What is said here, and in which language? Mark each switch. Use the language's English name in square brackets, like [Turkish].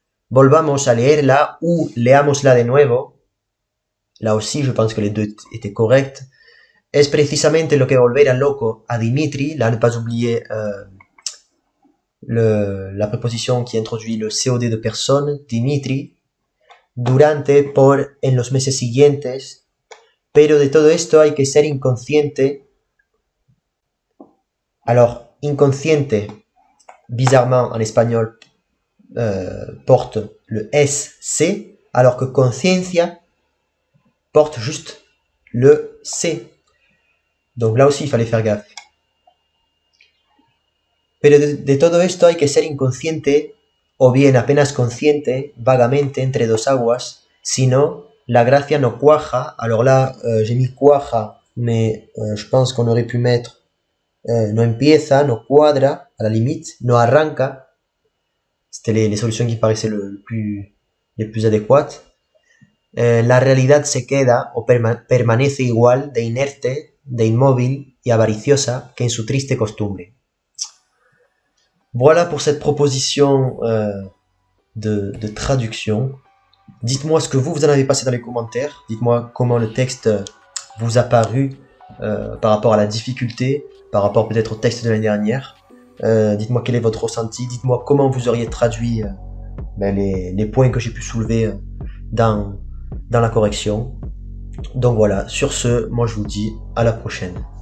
[Spanish] Volvamos a leerla [French] ou [Spanish] leámosla de nuevo. [French] Là aussi, je pense que les deux étaient corrects. [Spanish] Es precisamente lo que volverá loco a Dimitri. [French] Là, ne pas oublier la préposition qui introduit le COD de personne, Dimitri. [Spanish] Durante, por, en los meses siguientes. Pero de todo esto hay que ser inconsciente. [French] Alors, inconsciente, bizarrement en espagnol, porte le SC, alors que conciencia porte juste le C. Donc là aussi, il fallait faire gaffe. [Spanish] Pero de todo esto hay que ser inconsciente, o bien apenas consciente, vagamente, entre dos aguas, sinon la gracia no cuaja. [French] Alors là, j'ai mis cuaja, mais je pense qu'on aurait pu mettre [Spanish] no empieza, no cuadra, [French] à la limite, [Spanish] no arranca. [French] C'était les solutions qui paraissaient les plus adéquates. [Spanish] La realidad se queda o permanece igual de inerte, de inmóvil y avariciosa que en su triste costumbre. [French] Voilà pour cette proposition de traduction. Dites-moi ce que vous en avez passé dans les commentaires. Dites-moi comment le texte vous a paru par rapport à la difficulté, par rapport peut-être au texte de l'année dernière. Dites-moi quel est votre ressenti. Dites-moi comment vous auriez traduit les points que j'ai pu soulever dans la correction. Donc voilà, sur ce, moi je vous dis à la prochaine.